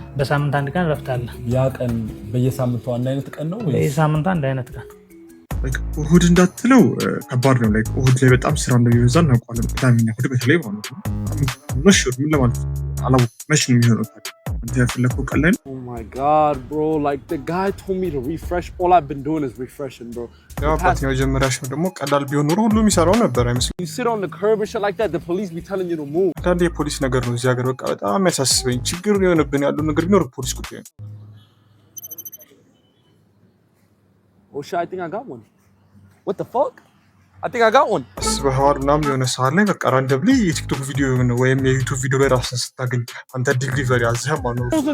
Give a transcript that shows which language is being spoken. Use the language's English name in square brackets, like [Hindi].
[Amharic] በሳምንት አንድ ቀን ረፍት አለ። ያ ቀን በየሳምንቱ አንድ አይነት ቀን ነው ወይስ? በየሳምንቱ አንድ አይነት ቀን። እሁድ እንዳትለው ከባድ ነው። እሁድ ላይ በጣም ስራ እንደሚበዛ እናውቃለን። ቅዳሜና እሁድ በተለይ ማለት ነው። መሽር ምን ለማለት አላወኩም። መች ነው የሚሆነው ታዲያ? አንተ ያፈለከው ቀን ላይ ነው። [English] Oh my god bro, like the guy told me to refresh. All I've been doing is refreshing, bro. [Amharic] ያው አባትኛው ጀመሪያሽ ደግሞ ቀላል ቢሆን ኖሮ ሁሉም ይሰራው ነበር አይመስልም? [English] You sit on the curb and shit like that, the police be telling you to move. [Amharic] አንዳንዴ የፖሊስ ነገር ነው እዚህ ሀገር በቃ በጣም ያሳስበኝ። ችግር የሆነብን ያለው ነገር ቢኖር ፖሊስ ጉዳይ ነው። [English] Oh shit, I think I got one. What the fuck? I think I got one. [Amharic] በሐዋር ምናምን የሆነ ሰዓት ላይ በቃ ራንደብሊ የቲክቶክ ቪዲዮ ወይም የዩቲዩብ ቪዲዮ ላይ ራስን ስታገኝ አንተ ዲሊቨሪ አዘህ ማለት ነው።